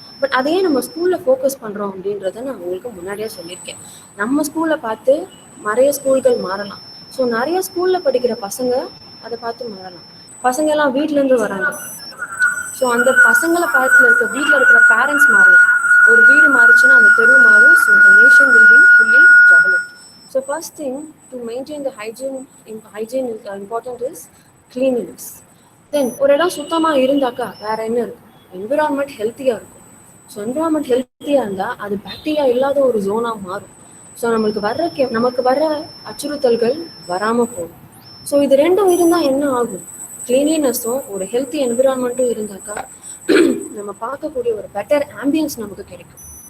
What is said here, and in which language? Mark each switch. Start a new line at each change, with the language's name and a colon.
Tamil: But அதையே நம்ம ஸ்கூலில் ஃபோக்கஸ் பண்ணுறோம் அப்படின்றத நான் உங்களுக்கு முன்னாடியே சொல்லியிருக்கேன். நம்ம ஸ்கூலை பார்த்து நிறைய ஸ்கூல்கள் மாறலாம். ஸோ நிறைய ஸ்கூலில் படிக்கிற பசங்க அதை பார்த்து மாறலாம். பசங்க எல்லாம் வீட்டிலேருந்து வராங்க, ஸோ அந்த பசங்களை பார்த்துல இருக்க வீட்டில் இருக்கிற பேரண்ட்ஸ் மாறலாம். ஒரு வீடு மாறிச்சுன்னா அந்த தெரு மாறும்.
English: So the nation will be fully developed. So first thing to maintain the hygiene is important is cleanliness.
Tamil: Then ஒரு இடம் சுத்தமாக இருந்தாக்கா வேற என்ன இருக்கும்? என்விரான்மெண்ட் ஹெல்த்தியாக இருக்கும். ஸோ என்விரான்மெண்ட் ஹெல்த்தியாக இருந்தால் அது பாக்டீரியா இல்லாத ஒரு ஜோனாக மாறும். ஸோ நமக்கு வர்ற அச்சுறுத்தல்கள் வராமல் போகும். ஸோ இது ரெண்டும் இருந்தால் என்ன ஆகும்? கிளீன்லினஸும் ஒரு ஹெல்த்தி என்விரான்மெண்ட்டும் இருந்தாக்கா நம்ம பார்க்கக்கூடிய ஒரு பெட்டர் ஆம்பியன்ஸ் நமக்கு கிடைக்கும்.